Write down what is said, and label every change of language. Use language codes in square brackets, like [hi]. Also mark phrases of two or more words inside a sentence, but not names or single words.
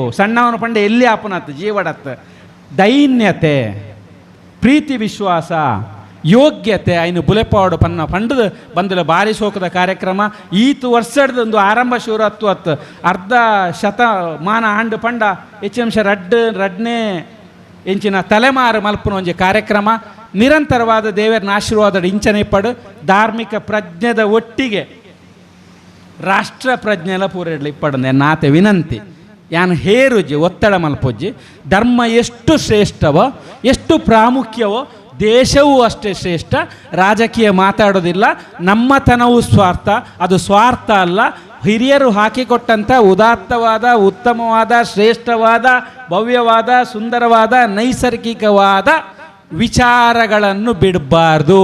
[tcy] ಸಣ್ಣವನ ಪಂಡ ಎಲ್ಲಿ ಆಪನತ್ ಜೀವಡತ್ ದೈನ್ಯತೆ ಪ್ರೀತಿ ವಿಶ್ವಾಸ ಯೋಗ್ಯತೆ ಐನು ಬುಲೆಪಾಡು ಪನ್ನ ಪಂಡದ ಬಂದಲ ಭಾರಿ ಶೋಕದ ಕಾರ್ಯಕ್ರಮ ಈತು ವರ್ಷದೊಂದು ಆರಂಭ ಶುರು ಹತ್ತು ಅರ್ಧ ಶತಮಾನ ಆಂಡು ಪಂಡ ಹೆಚ್ಚಿನ ರಡ್ನೇ ಎಂಚಿನ ತಲೆಮಾರು ಮಲ್ಪನ ಒಂಜಿ ಕಾರ್ಯಕ್ರಮ ನಿರಂತರವಾದ ದೇವರನ ಆಶೀರ್ವಾದ ಇಂಚನೆ ಪಡು ಧಾರ್ಮಿಕ ಪ್ರಜ್ಞೆದ ಒಟ್ಟಿಗೆ ರಾಷ್ಟ್ರ ಪ್ರಜ್ಞೆಲ ಪೂರೈಡ್ಲಿ ಇಪ್ಪಡನೆ ನಾತೆ ವಿನಂತಿ. ಯಾನು ಹೇರುಜಿ ಒತ್ತಡ ಮಲ್ಪೊಜ್ಜಿ [kn] ಧರ್ಮ ಎಷ್ಟು ಶ್ರೇಷ್ಠವೋ ಎಷ್ಟು ಪ್ರಾಮುಖ್ಯವೋ ದೇಶವೂ ಅಷ್ಟೇ ಶ್ರೇಷ್ಠ. ರಾಜಕೀಯ ಮಾತಾಡೋದಿಲ್ಲ, ನಮ್ಮತನವೂ ಸ್ವಾರ್ಥ, ಅದು ಸ್ವಾರ್ಥ ಅಲ್ಲ. ಹಿರಿಯರು ಹಾಕಿಕೊಟ್ಟಂಥ ಉದಾತ್ತವಾದ ಉತ್ತಮವಾದ ಶ್ರೇಷ್ಠವಾದ ಭವ್ಯವಾದ ಸುಂದರವಾದ ನೈಸರ್ಗಿಕವಾದ ವಿಚಾರಗಳನ್ನು ಬಿಡಬಾರ್ದು.